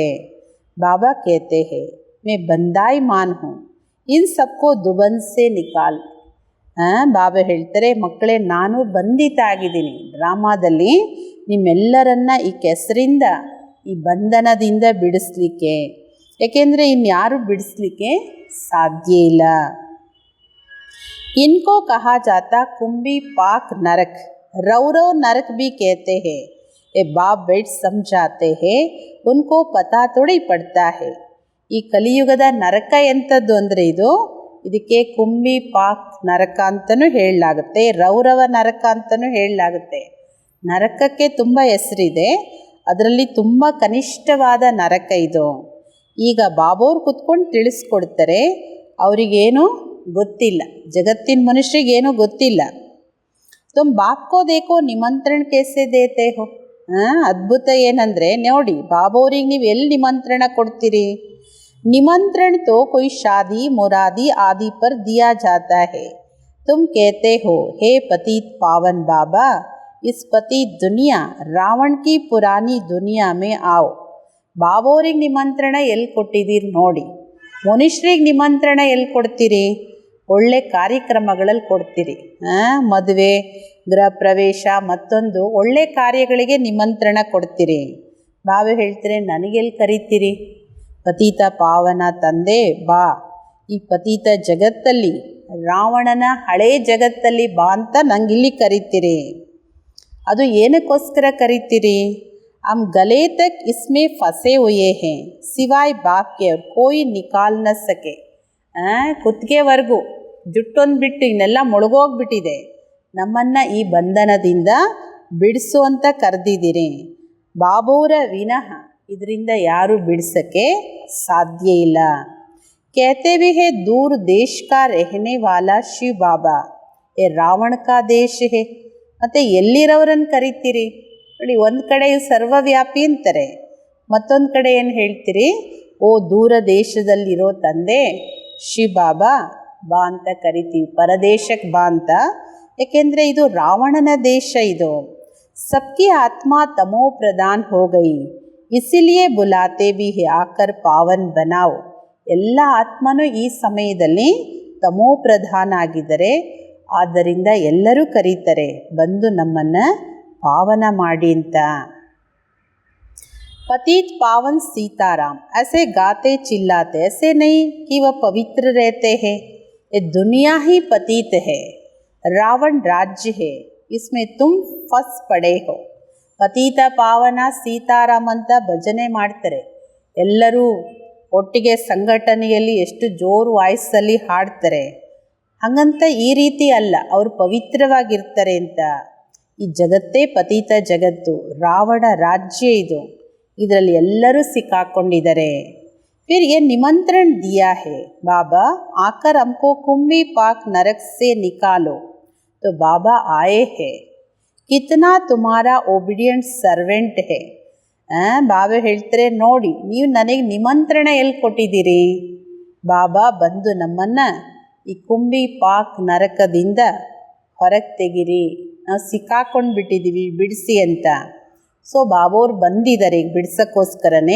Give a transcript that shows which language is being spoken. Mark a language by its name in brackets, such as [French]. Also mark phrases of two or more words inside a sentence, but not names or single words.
[Hindi] बाबा कहते हैं मैं बंधायमान हूँ, इन सबको दुबन से निकाल. [Kannada] ಬಾಬಾ ಹೇಳ್ತಾರೆ ಮಕ್ಕಳೇ ನಾನು ಬಂಧಿತ ಆಗಿದ್ದೀನಿ ಡ್ರಾಮಾದಲ್ಲಿ, ನಿಮ್ಮೆಲ್ಲರನ್ನ ಈ ಕೆಸರಿಂದ ಈ ಬಂಧನದಿಂದ ಬಿಡಿಸ್ಲಿಕ್ಕೆ. ಏಕೆಂದರೆ ಇನ್ಯಾರು ಬಿಡಿಸ್ಲಿಕ್ಕೆ ಸಾಧ್ಯ ಇಲ್ಲ. [Hindi] इनको कहा जाता कुंभी पाक नरक, रौरव नरक भी कहते हैं. ये बाप बेट समझाते हैं, उनको पता थोड़ी पड़ता है. [Kannada] ಈ ಕಲಿಯುಗದ ನರಕ ಎಂಥದ್ದು ಅಂದರೆ ಇದಕ್ಕೆ ಕುಂಭಿ ಪಾಕ್ ನರಕ ಅಂತಲೂ ಹೇಳಲಾಗುತ್ತೆ, ರೌರವ ನರಕ ಅಂತಲೂ ಹೇಳಲಾಗುತ್ತೆ. ನರಕಕ್ಕೆ ತುಂಬ ಹೆಸರಿದೆ, ಅದರಲ್ಲಿ ತುಂಬ ಕನಿಷ್ಠವಾದ ನರಕ ಇದು. ಈಗ ಬಾಬೋರು ಕುತ್ಕೊಂಡು ತಿಳಿಸ್ಕೊಡ್ತಾರೆ, ಅವರಿಗೇನು ಗೊತ್ತಿಲ್ಲ, ಜಗತ್ತಿನ ಮನುಷ್ಯರಿಗೇನೂ ಗೊತ್ತಿಲ್ಲ. [Hindi] तुम बापको देखो निमंत्रण कैसे देते हो. [Kannada] ಅದ್ಭುತ ಏನಂದರೆ ನೋಡಿ, ಬಾಬೋರಿಗೆ ನೀವು ಎಲ್ಲಿ ನಿಮಂತ್ರಣ ಕೊಡ್ತೀರಿ? [Hindi] निमंत्रण तो कोई शादी मुरादी आदि पर दिया जाता है. तुम कहते हो हे पतित पावन बाबा, इस पतित दुनिया रावण की पुरानी दुनिया में आओ. [Kannada] ಬಾಬೋರಿಗೆ ನಿಮಂತ್ರಣ ಎಲ್ಲಿ ಕೊಟ್ಟಿದ್ದೀರಿ ನೋಡಿ, ಮನುಷ್ಯರಿಗೆ ನಿಮಂತ್ರಣ ಎಲ್ಲಿ ಕೊಡ್ತೀರಿ? ಒಳ್ಳೆ ಕಾರ್ಯಕ್ರಮಗಳಲ್ಲಿ ಕೊಡ್ತೀರಿ. ಮದುವೆ, ಗೃಹ ಪ್ರವೇಶ, ಮತ್ತೊಂದು ಒಳ್ಳೆ ಕಾರ್ಯಗಳಿಗೆ ನಿಮಂತ್ರಣ ಕೊಡ್ತೀರಿ. ಬಾಬಾ ಹೇಳ್ತೀರಿ, ನನಗೆಲ್ಲಿ ಕರೀತೀರಿ? ಪತೀತ ಪಾವನ ತಂದೆ ಬಾ, ಈ ಪತೀತ ಜಗತ್ತಲ್ಲಿ, ರಾವಣನ ಹಳೇ ಜಗತ್ತಲ್ಲಿ ಬಾ ಅಂತ ನಂಗಿಲ್ಲಿ ಕರೀತೀರಿ. ಅದು ಏನಕ್ಕೋಸ್ಕರ ಕರೀತೀರಿ? [Hindi] हम गले तक इसमें फंसे हुए हैं, सिवाय बाप के और कोई निकाल न सके. [Kannada] ಕುತ್ತಿಗೆವರೆಗೂ ಜುಟ್ಟೊಂದು ಬಿಟ್ಟು ಇನ್ನೆಲ್ಲ ಮುಳುಗೋಗ್ಬಿಟ್ಟಿದೆ. ನಮ್ಮನ್ನು ಈ ಬಂಧನದಿಂದ ಬಿಡಿಸು ಅಂತ ಕರೆದಿದ್ದೀರಿ. ಬಾಬೋರ ವಿನಃ ಇದರಿಂದ ಯಾರು ಬಿಡಿಸೋಕ್ಕೆ ಸಾಧ್ಯ ಇಲ್ಲ. [Hindi] कहते भी है दूर देश का रहने वाला शिव बाबा, ये रावण का देश है. [Kannada] ಮತ್ತು ಎಲ್ಲಿರೋರನ್ನು ಕರಿತೀರಿ ನೋಡಿ? ಒಂದು ಕಡೆ ಸರ್ವವ್ಯಾಪಿ ಅಂತಾರೆ, ಮತ್ತೊಂದು ಕಡೆ ಏನು ಹೇಳ್ತೀರಿ? ಓ ದೂರ ದೇಶದಲ್ಲಿರೋ ತಂದೆ ಶಿವ ಬಾಬಾ ಬಾ ಅಂತ ಕರಿತೀವಿ. ಪರದೇಶಕ್ಕೆ ಬಾ ಅಂತ. ಏಕೆಂದರೆ ಇದು ರಾವಣನ ದೇಶ. [Hindi] इदु सबकी आत्मा तमो प्रधान हो गई, इसीलिए बुलाते भी हैं आकर पावन बनाओ. [Kannada] ಎಲ್ಲ ಆತ್ಮನೂ ಈ ಸಮಯದಲ್ಲಿ ತಮೋ ಪ್ರಧಾನ ಆಗಿದ್ದಾರೆ. ಆದ್ದರಿಂದ ಎಲ್ಲರೂ ಕರೀತಾರೆ, ಬಂದು ನಮ್ಮನ್ನು ಪಾವನ ಮಾಡಿ ಅಂತ. [Hindi] पतित पावन सीताराम ऐसे गाते चिल्लाते, ऐसे नहीं कि वह पवित्र रहते हैं. ये दुनिया ही पतित है, रावण राज्य है, इसमें तुम फंस पड़े हो. [Kannada] ಪತೀತ ಪಾವನ ಸೀತಾರಾಮ್ ಅಂತ ಭಜನೆ ಮಾಡ್ತಾರೆ. ಎಲ್ಲರೂ ಒಟ್ಟಿಗೆ ಸಂಘಟನೆಯಲ್ಲಿ ಎಷ್ಟು ಜೋರು ವಾಯ್ಸಲ್ಲಿ ಹಾಡ್ತಾರೆ. ಹಾಗಂತ ಈ ರೀತಿ ಅಲ್ಲ, ಅವರು ಪವಿತ್ರವಾಗಿರ್ತಾರೆ ಅಂತ. ಈ ಜಗತ್ತೇ ಪತೀತ ಜಗತ್ತು, ರಾವಣ ರಾಜ್ಯ ಇದು. ಇದರಲ್ಲಿ ಎಲ್ಲರೂ ಸಿಕ್ಕಾಕೊಂಡಿದ್ದಾರೆ. [Hindi] फिर ये निमंत्रण दिया है बाबा, आकर हमको कुंभी पाक नरक से निकालो. तो बाबा आए हैं, कितना तुम्हारा [English] obedient servant [Hindi] है. [Kannada] ಬಾಬಾ ಹೇಳ್ತಾರೆ, ನೋಡಿ ನೀವು ನನಗೆ ನಿಮಂತ್ರಣ ಎಲ್ಲಿ ಕೊಟ್ಟಿದ್ದೀರಿ? ಬಾಬಾ ಬಂದು ನಮ್ಮನ್ನು ಈ ಕುಂಭಿ ಪಾಕ್ ನರಕದಿಂದ ಹೊರಗೆ ತೆಗಿರಿ, ನಾವು ಸಿಕ್ಕಾಕೊಂಡು ಬಿಟ್ಟಿದ್ದೀವಿ, ಬಿಡಿಸಿ ಅಂತ. ಸೊ ಬಾಬೋರು ಬಂದಿದ್ದಾರೆ ಈಗ ಬಿಡ್ಸೋಕ್ಕೋಸ್ಕರನೇ.